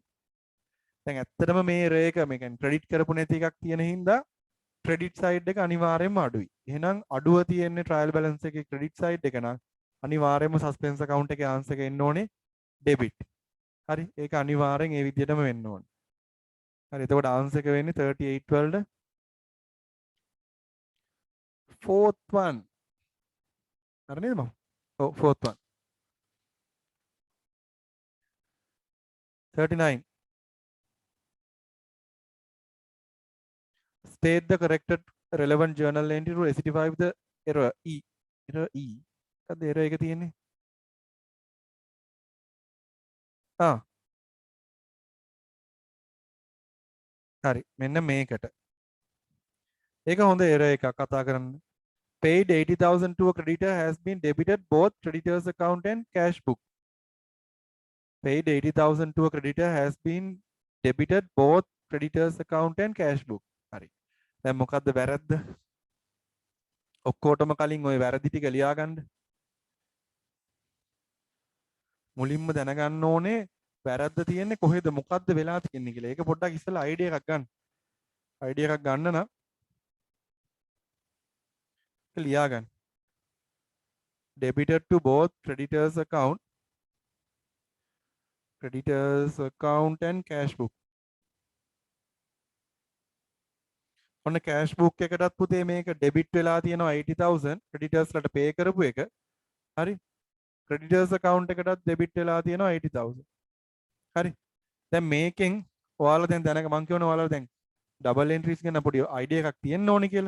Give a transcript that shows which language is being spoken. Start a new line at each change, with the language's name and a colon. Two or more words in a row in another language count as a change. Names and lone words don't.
Sinhala: දැන් ඇත්තටම මේ එරර් එක මේ කියන්නේ ක්‍රෙඩිට් කරපු නැති එකක් තියෙන හින්දා
English: credit side
Sinhala: එක අනිවාර්යයෙන්ම අඩුයි. එහෙනම් අඩුව තියෙන්නේ
English: trial balance
Sinhala: එකේ
English: credit side
Sinhala: එක නම් අනිවාර්යයෙන්ම
English: suspense account
Sinhala: එකේ ආන්සර් එක එන්න ඕනේ ඩෙබිට්. හරි ඒක අනිවාර්යෙන් ඒ විදිහටම වෙන්න ඕනේ. හරි එතකොට ආන්සර් එක වෙන්නේ 38 වලට
English: fourth one.
Sinhala: හරි නේද මම? ඔව්
English: fourth one.
Sinhala: 39.
English: State the corrected relevant journal entry to rectify the error E. Error E.
Sinhala: මොකද්ද error එක තියෙන්නේ? හරි මෙන්න මේකට. ඒක හොඳ error එකක් කතා කරන්න.
English: Paid 80,000 to a creditor has been debited both creditors account and cash book. Paid 80,000 to a creditor has been debited both creditors account and cash book.
Sinhala: හරි. දැන් මොකද්ද වැරද්ද? ඔක්කොටම කලින් ওই වැරදි ටික ලියා ගන්න. මුලින්ම දැනගන්න ඕනේ වැරද්ද තියෙන්නේ කොහෙද මොකද්ද වෙලා තියෙන්නේ කියලා. ඒක පොඩ්ඩක් ඉස්සෙල්ලා අයිඩියා එකක් ගන්න. අයිඩියා එකක් ගන්න නම් ලියා ගන්න.
English: Debited to both creditors account and cash book.
Sinhala: ඔන්න
English: cash book
Sinhala: එකටත් පුතේ මේක debit වෙලා තියෙනවා 80,000 creditors ලට pay කරපු එක. හරි.
English: creditors account
Sinhala: එකටත් debit වෙලා තියෙනවා 80,000. හරි. දැන් මේකෙන් ඔයාලා දැන් දැනග මං කියවනේ ඔයාලා දැන්
English: double entries
Sinhala: ගැන පොඩි idea එකක් තියෙන්න ඕනේ කියලා.